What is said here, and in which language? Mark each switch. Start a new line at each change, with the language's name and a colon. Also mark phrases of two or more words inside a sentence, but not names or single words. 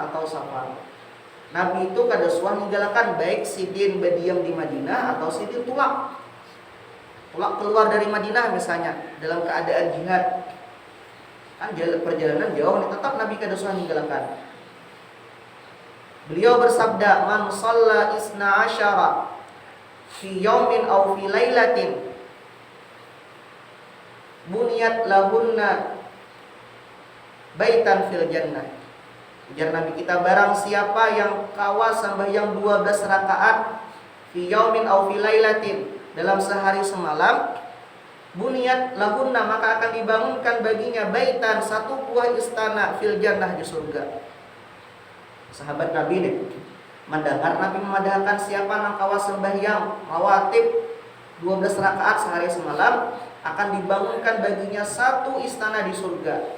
Banjar: Nabi itu kada suah ninggalakan, baik sidin berdiam di Madinah atau sidin tulak keluar dari Madinah misalnya dalam keadaan jihad. Kan perjalanan jauh nih, tetap Nabi kada suah ninggalakan.
Indonesian: Beliau bersabda,
Arabic: من صلى اثنتي عشرة في يوم أو في ليلة بنيت لهن بيتا في الجنة.
Banjar: Ujar Nabi kita, barang siapa yang kawa sembahyang 12 rakaat
Arabic: في يوم أو في ليلة,
Indonesian: dalam sehari semalam,
Arabic: بنيت لهن,
Indonesian: maka akan dibangunkan baginya baitan, satu buah istana
Arabic: في الجنة,
Indonesian: di surga.
Banjar: Sahabat Nabi nih mendengar Nabi memadahkan siapa nang kawa sembahyang rawatib 12 rakaat sehari semalam, akan dibangunkan baginya satu istana di surga.